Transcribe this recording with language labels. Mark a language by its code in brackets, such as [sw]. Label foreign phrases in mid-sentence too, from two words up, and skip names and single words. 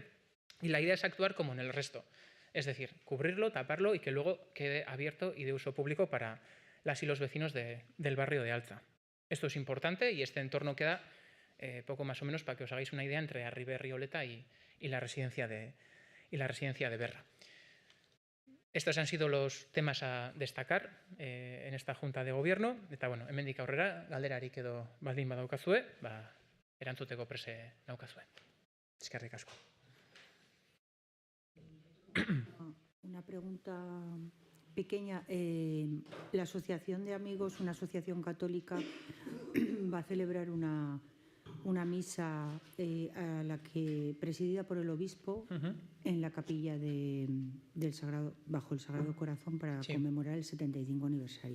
[es] Y la idea es actuar como en el resto, es decir, cubrirlo, taparlo y que luego quede abierto y de uso público para las y los vecinos del barrio de Alza. Esto es importante y este entorno queda poco más o menos, para que os hagáis una idea, entre Arribé, Rioleta y la residencia de Berra. Estos han sido los temas a destacar en esta Junta de Gobierno. [eu] Eta, bueno, hemendik aurrera, galderarik edo baldin badaukazue, erantzuteko prese daukazue. Eskerrik asko. [es] Una pregunta pequeña. La Asociación de Amigos, una asociación católica, va a celebrar una misa a la que presidida por el obispo en la capilla bajo el Sagrado Corazón para conmemorar el 75 aniversario.